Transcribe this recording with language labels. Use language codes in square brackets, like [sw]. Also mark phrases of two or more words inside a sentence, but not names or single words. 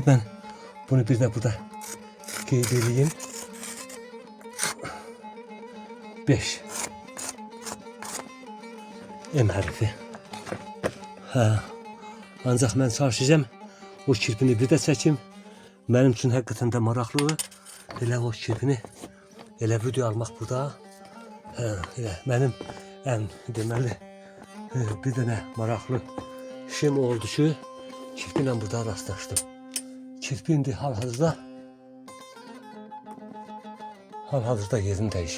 [tr] Ben bunu [az] bir də burada qeyd edeyim. 5 M hərfi. Ancaq mən çalışacağım o kirpini bir də çəkim. [tr] Benim için hakikaten de [az] maraqlıdır. Elə o kirpini, elə video almaq burada. Elə mənim ən deməli bir dənə maraqlı işim oldu ki, kirpi ilə burada rastlaşdım. Kirpi indi hal-hazırda yerini dəyişib.